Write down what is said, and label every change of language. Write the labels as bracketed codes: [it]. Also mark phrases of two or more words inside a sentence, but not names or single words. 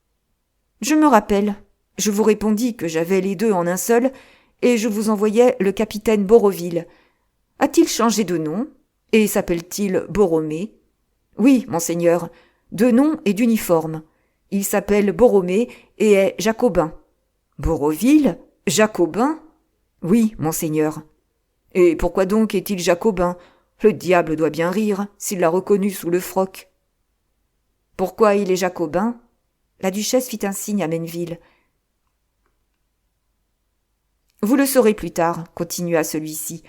[fr] Je me rappelle, je vous répondis que j'avais les deux en un seul, et je vous envoyais le capitaine Borroville. A-t-il changé de nom, et s'appelle-t-il Borromée ? Oui, monseigneur, de nom et d'uniforme. Il s'appelle Borromée et est jacobin. Borroville ? Jacobin ? Oui, monseigneur. Et pourquoi donc est-il jacobin ? Le diable doit bien rire, s'il l'a reconnu sous le froc. Pourquoi il est jacobin ? La duchesse fit un signe à Menneville. Vous le saurez plus tard, continua celui-ci.